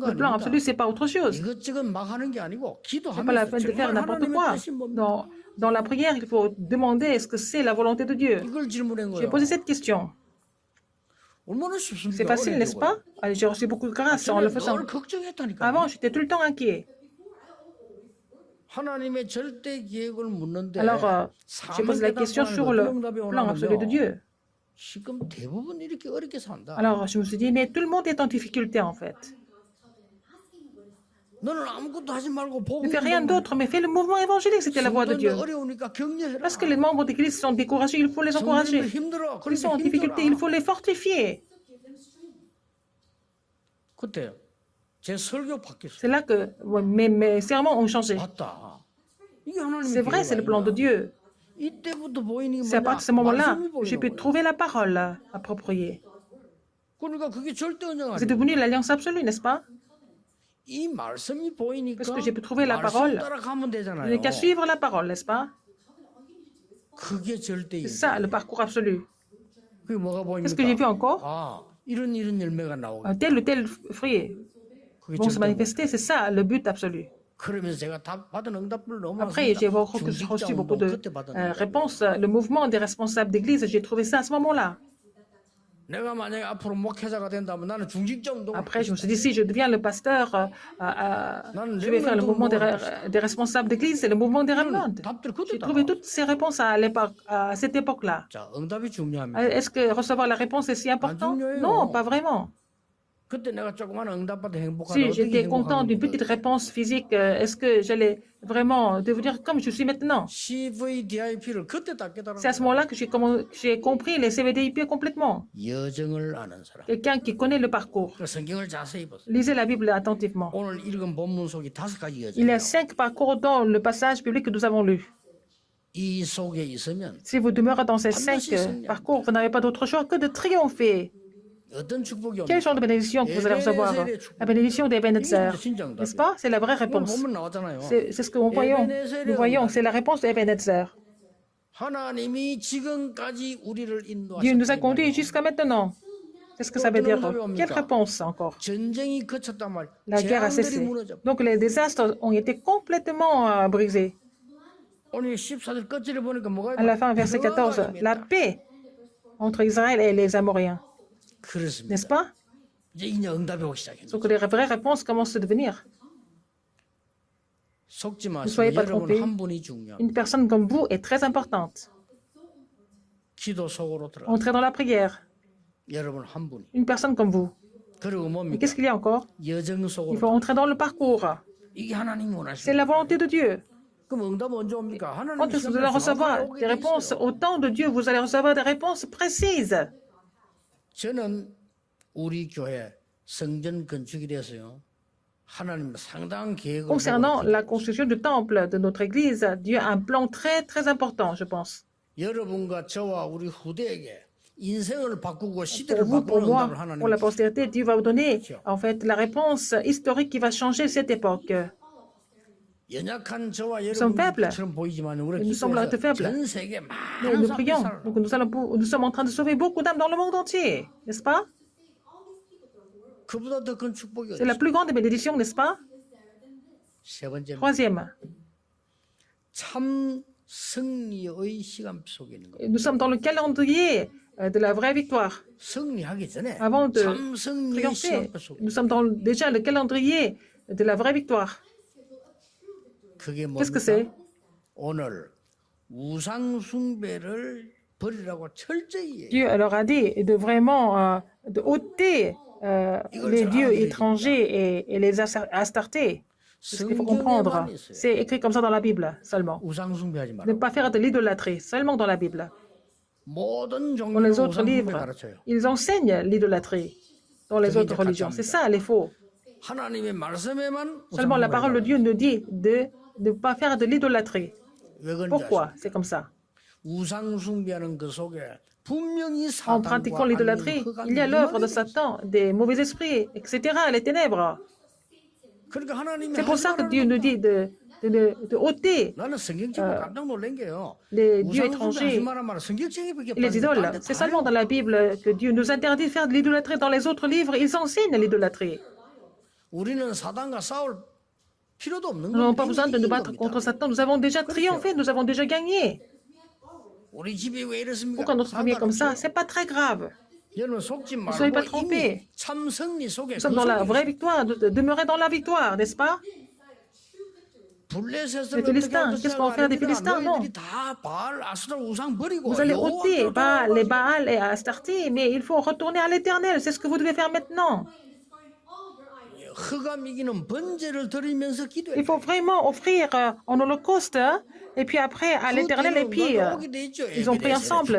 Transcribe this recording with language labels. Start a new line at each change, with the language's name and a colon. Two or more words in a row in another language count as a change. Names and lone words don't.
French: Le plan
Korean: 아닙니다.
French: absolu, c'est pas autre chose.
Korean: 이것저것 막 하는 게 아니고
French: C'est pas la
Korean: 기도하면서
French: peine de faire
Korean: 정말
French: n'importe
Korean: 하나님의
French: quoi.
Korean: 뜻이 뭡니까?
French: Dans la prière, il faut demander est-ce que c'est la volonté de Dieu.
Korean: 이걸 질문한
French: J'ai
Korean: 거예요.
French: posé cette question.
Korean: 얼마나 쉽습니까?
French: C'est facile, n'est-ce pas? Allez, j'ai reçu beaucoup de grâce en le faisant.
Korean: 늘 걱정했다니까.
French: Avant, j'étais tout le temps inquiet.
Korean: 하나님의 절대 계획을 묻는데
French: Alors, j'ai posé la question sur le plan absolu de Dieu.
Korean: 지금 대부분 이렇게 어렵게 산다.
French: Alors, je me suis dit, mais tout le monde est en difficulté en fait.
Korean: 너는 아무것도 하지 말고
French: Ne
Korean: 복음
French: fais rien d'autre, mais fais le mouvement évangélique, c'était la voix de Dieu.
Korean: 어려우니까 격려해라.
French: Parce que les membres d'église sont découragés, il faut les
Korean: 성도님들
French: encourager.
Korean: 힘들어.
French: Ils sont en difficulté, il faut les fortifier.
Korean: 그때 제 설교 바뀌었어요.
French: C'est là que mes sermons ont changé.
Korean: 맞다. 이게 하나님의
French: C'est vrai, c'est le plan de Dieu.
Korean: 이때부터 보이는 게
French: C'est à
Korean: 뭐냐?
French: partir de ce moment-là
Korean: 말씀이
French: que j'ai
Korean: 보이는
French: pu
Korean: 거예요.
French: trouver la parole appropriée.
Korean: 그러니까 그게 절대 언약
French: C'est
Korean: 아니에요.
French: devenu l'alliance absolue, n'est-ce pas?
Korean: 이 말씀이 보이니까
French: Parce que j'ai pu trouver la
Korean: 말씀
French: parole.
Korean: 따라 가면
French: Je
Korean: 되잖아요.
French: n'ai qu'à suivre la parole, n'est-ce pas?
Korean: 그게 절대
French: C'est ça, le parcours absolu.
Korean: 그게 뭐가
French: Qu'est-ce que j'ai vu
Korean: 보입니까?
French: encore?
Korean: 아, 이런 열매가 나오고.
French: Tel ou tel fruit
Korean: 그게
French: vont se
Korean: 절대
French: manifester, c'est ça le but absolu.
Korean: 그러면서 제가 답 받은 응답을 너무
French: Après, j'ai
Korean: 많습니다.
French: reçu beaucoup de
Korean: 그때 받은
French: réponses. Le mouvement des responsables d'église, j'ai trouvé ça à ce moment-là.
Korean: 내가 만약에 앞으로 목회자가 된다면 나는 중직자 운동을
French: Après, je me suis dit, si je deviens le pasteur, je vais faire le mouvement des responsables d'église et le mouvement des remnants.
Korean: 답들
French: J'ai
Korean: 그때
French: trouvé toutes ces réponses à cette époque-là.
Korean: 자, 응답이 중요합니다.
French: Est-ce que recevoir la réponse est si important?
Korean: 중요해요.
French: Non, pas vraiment.
Korean: 그때 내가 조그만 응답받아 행복하다.
French: Si
Korean: 어떻게
French: j'étais content d'une
Korean: 행복하겠는가?
French: petite réponse physique, est-ce que j'allais vraiment devenir comme je suis maintenant?
Korean: CVDIP를 그때 딱 깨달은
French: C'est à ce
Korean: 거야.
French: moment-là que j'ai compris les CVDIP complètement.
Korean: 여정을 아는 사람.
French: Quelqu'un qui connaît le parcours.
Korean: 그 성경을 자세히 보세요.
French: Lisez la Bible attentivement.
Korean: 오늘 읽은 본문 속에 5가지
French: Il y a
Korean: 여정이에요.
French: 5 parcours dans le passage biblique que nous avons lu.
Korean: 이 속에 있으면
French: Si vous demeurez dans ces 5 parcours, vous n'avez pas d'autre choix que de triompher.
Korean: 어떤 축복이
French: Quel genre de
Korean: 옵니까?
French: bénédiction que vous allez recevoir? La bénédiction d'Ebenezer. N'est-ce pas? C'est la vraie
Korean: 오늘
French: réponse.
Korean: 보면 나왔잖아요.
French: C'est ce que nous voyons. Nous voyons, c'est la réponse d'Ebenezer.
Korean: 하나님이 지금까지 우리를
French: Dieu nous a
Korean: 인도하셨다.
French: conduits jusqu'à maintenant. Qu'est-ce que ça veut dire? Quelle réponse encore?
Korean: 전쟁이 그쳤단 말.
French: La guerre a
Korean: 재앙들이
French: cessé.
Korean: 무너져.
French: Donc les désastres ont été complètement brisés.
Korean: 오늘 14절 끝절에 보니까 뭐가
French: À la fin, verset 14, la paix entre Israël et les Amoriens.
Korean: 그렇습니다.
French: N'est-ce pas?
Korean: 이제 응답이 오기 시작했어요.
French: Donc les vraies réponses commencent à devenir.
Korean: 속지
French: Ne soyez
Korean: 마시고
French: pas
Korean: 여러분
French: trompés.
Korean: 한 분이 중요합니다.
French: Une personne comme vous est très importante.
Korean: 기도 속으로 들어가.
French: Entrez dans la prière.
Korean: 여러분 한 분이.
French: Une personne comme vous.
Korean: 그리고
French: Et
Korean: 뭡니까?
French: qu'est-ce qu'il y a encore?
Korean: 여정
French: Il
Korean: 속으로.
French: faut entrer dans le parcours.
Korean: 이게 하나님
French: C'est la
Korean: 원하시는.
French: volonté de Dieu.
Korean: 그럼 응답 언제 옵니까?
French: Quand
Korean: 하나님
French: est-ce que vous allez recevoir des réponses au temps de Dieu? Vous allez recevoir des réponses précises.
Korean: 저는 우리 교회 성전 건축에 대해서요. 하나님 상당한 계획을
French: Concernant
Korean: 하고
French: la construction du temple de notre église, Dieu a un plan très, très important, je pense.
Korean: 여러분과 저와 우리 후대에게 인생을 바꾸고
French: Pour
Korean: 시대를
French: vous, pour
Korean: 바꾸는
French: moi,
Korean: 응답을 하나님
French: pour la postérité, Dieu va vous donner, en fait, la réponse historique qui va changer cette époque.
Korean: 연약한 저와
French: sommes faibles.
Korean: 여러분처럼 보이지만 우리
French: Nous sommes
Korean: 기도해서
French: faibles.
Korean: 전 세계
French: Mais
Korean: 많은
French: nous
Korean: 사람들이
French: prions.
Korean: 살아.
French: Donc nous sommes en train de sauver beaucoup d'âmes dans le monde entier, n'est-ce pas?
Korean: 그보다 더 큰 축복이
French: C'est la
Korean: 어디
French: plus grande bénédiction, n'est-ce pas?
Korean: 세 번째
French: Troisième,
Korean: 참 승리의 시간 속에 있는 거.
French: nous sommes dans le calendrier de la vraie victoire.
Korean: 승리하기 전에
French: Avant de
Korean: 참 승리의
French: triompher,
Korean: 시간 속에.
French: nous sommes dans déjà le calendrier de la vraie victoire.
Korean: 그게
French: Qu'est-ce que c'est?
Korean: 뭡니까? 오늘 우상 숭배를 버리라고 철저히 해.
French: Dieu leur a dit de vraiment de ôter les dieux étrangers et les astartés. C'est ce qu'il faut comprendre.
Korean: 성경에만 있어요.
French: C'est écrit comme ça dans la Bible seulement.
Korean: 우상 숭배하지
French: Ne
Korean: 말고
French: pas faire de l'idolâtrie, seulement dans la Bible.
Korean: 모든
French: Dans les
Korean: 종교는
French: autres
Korean: 우상 숭배
French: livres,
Korean: 가르쳐요.
French: ils enseignent l'idolâtrie dans les autres religions. C'est ça, les faux.
Korean: 하나님의 말씀에만
French: Seulement la parole de Dieu nous dit de ne pas faire de l'idolâtrie.
Korean: 왜 그런지
French: Pourquoi?
Korean: 아십니까?
French: C'est comme ça.
Korean: 우상 숭배하는 그 속에 분명히
French: En pratiquant
Korean: 사단과
French: l'idolâtrie, il y a l'œuvre de Satan, des mauvais esprits, etc., les ténèbres.
Korean: 그러니까 하나님이
French: C'est pour ça que
Korean: 하지
French: Dieu nous
Korean: 말라는
French: dit de ôter
Korean: 나는 성경책을 깜짝 놀란 게요.
French: les dieux
Korean: 우상 숭배하지
French: étrangers
Korean: 말란 말은 성경책에밖에
French: et les idoles. C'est seulement dans la Bible que Dieu nous interdit de faire de l'idolâtrie. Dans les autres livres, ils enseignent l'idolâtrie.
Korean: 우리는 사단과 싸울 필요도 없는
French: Nous n'avons pas
Korean: 겁니다.
French: besoin de nous
Korean: 이미
French: battre
Korean: 이긴
French: contre
Korean: 겁니다.
French: Satan. Nous avons déjà triomphé, nous avons déjà gagné.
Korean: 우리 집이 왜 이렇습니까?
French: Pourquoi notre famille est comme ça? C'est pas très grave.
Korean: 여러분 속지
French: Ne soyez pas
Korean: 말고
French: trompés.
Korean: 이미 참 승리 속에
French: Nous sommes dans la vraie victoire, demeurer dans la victoire, n'est-ce pas? Les Philistins, qu'est-ce qu'on va faire des Philistins? Non. Vous allez ôter les Baals et Astarté, mais il faut retourner à l'Éternel. C'est ce que vous devez faire maintenant. Il faut vraiment offrir en holocauste, hein, et puis après à l'Éternel, et puis ils ont pris ensemble.